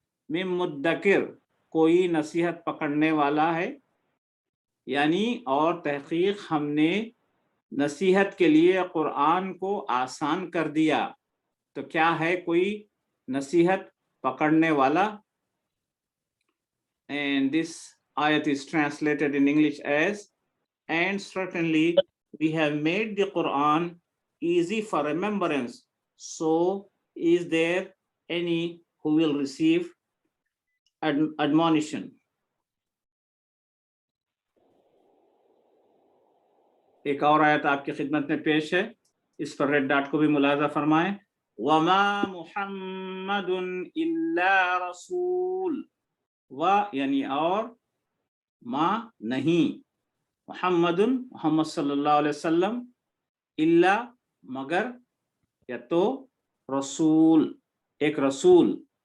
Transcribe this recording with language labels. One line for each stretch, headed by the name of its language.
Arabic: من مدکر
Urdu: کوئی نصیحت پکڑنے والا ہے، یعنی اور تحقیق ہم نے نصیحت کے لیے قرآن کو آسان کر دیا، تو کیا ہے کوئی نصیحت پکڑنے والا.
English: And this ayat is translated in English as, and certainly we have made the Quran easy for remembrance, so is there any who will receive admonition.
Urdu: ایک اور آیت آپ کی خدمت میں پیش ہے، اس پر ریڈ ڈاٹ کو بھی ملاحظہ فرمائیں.
Arabic: وَمَا مُحَمَّدٌ إِلَّا رَسُولٌ،
Urdu: و یعنی اور، ما نہیں، محمد محمد صلی اللہ علیہ وسلم، الا مگر، یا تو، رسول ایک رسول،